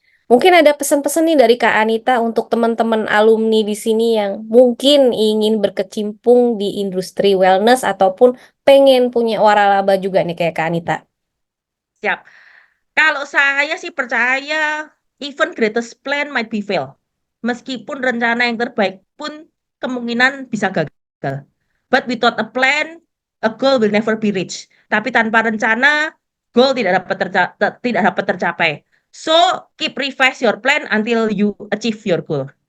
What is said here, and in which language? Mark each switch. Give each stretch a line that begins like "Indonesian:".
Indonesian: Mungkin ada pesan-pesan nih dari Kak Anita untuk teman-teman alumni di sini yang mungkin ingin berkecimpung di industri wellness ataupun pengen punya waralaba juga nih kayak Kak Anita. Siap. Kalau saya sih percaya
English: even greatest plan might be fail.
Indonesian: Meskipun rencana yang terbaik pun kemungkinan bisa gagal.
English: But without a plan, a goal will never be reached.
Indonesian: Tapi tanpa rencana, goal tidak dapat tercapai.
English: So, keep revise your plan until you achieve your goal.